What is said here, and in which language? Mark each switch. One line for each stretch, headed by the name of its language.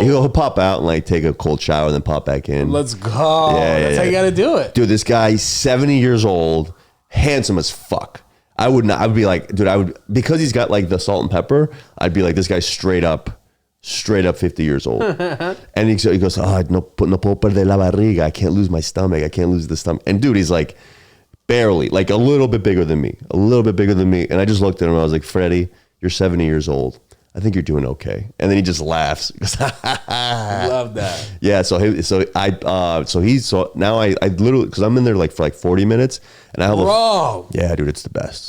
English: He'll pop out and like take a cold shower, then pop back in. Let's go. That's how you got to do it. Dude, this guy's 70 years old, handsome as fuck. I would be like, dude, because he's got like the salt and pepper, I'd be like, this guy's straight up 50 years old. And he goes,
Spanish: no puedo perder la barriga.
English: I can't lose my stomach. I can't lose the stomach. And dude, he's like barely, like a little bit bigger than me. And I just looked at him. I was like, Freddie, you're 70 years old. I think you're doing okay. And then he just laughs. Love that. Yeah. So now I literally, cause I'm in there like for like 40 minutes and I have yeah, dude, it's the best.